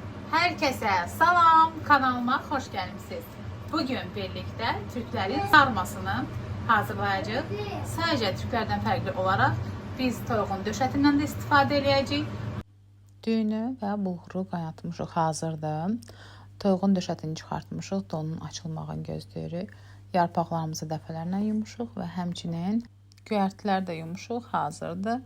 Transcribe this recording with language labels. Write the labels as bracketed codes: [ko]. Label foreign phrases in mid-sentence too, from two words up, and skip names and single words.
[tr] Herkese salam, kanalıma hoş gelmişsiniz. Bugün birlikte Türklerin sarmasını hazırlayacağız. [az] Sadece Türklerden farklı olarak biz toyuğun döşətindən də istifadə edəcəyik. Düyünü və bulğuru qaynatmışıq, hazırdır. Toyuğun döşətini çıxartmışıq, donun açılmağını gözləyirik. Yarpaqlarımızı dəfələrlə yumuşuq və həmçinin göyərtilər də yumuşuq, hazırdır.